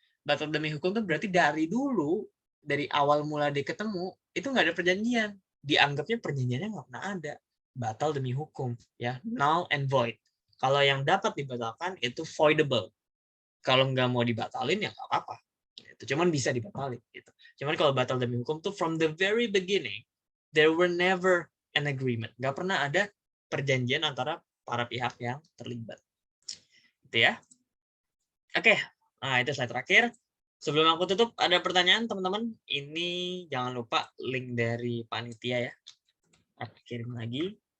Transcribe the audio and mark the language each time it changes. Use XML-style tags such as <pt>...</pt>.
<id>batal demi hukum tuh berarti dari dulu, dari awal mula dia ketemu, itu nggak ada perjanjian. Dianggapnya perjanjiannya nggak pernah ada. Batal demi hukum, ya, null and void. Kalau yang dapat dibatalkan itu voidable. Kalau nggak mau dibatalin ya nggak apa-apa. Itu cuman bisa dibatalin. Gitu. Cuman kalau batal demi hukum tuh</id> <en>from the very beginning, there were never an agreement.</en> <id>Nggak pernah ada perjanjian antara para pihak yang terlibat. Itu ya. Oke, nah itu slide terakhir. Sebelum aku tutup, ada pertanyaan teman-teman. Ini jangan lupa link dari panitia ya. Aku kirim lagi.</id>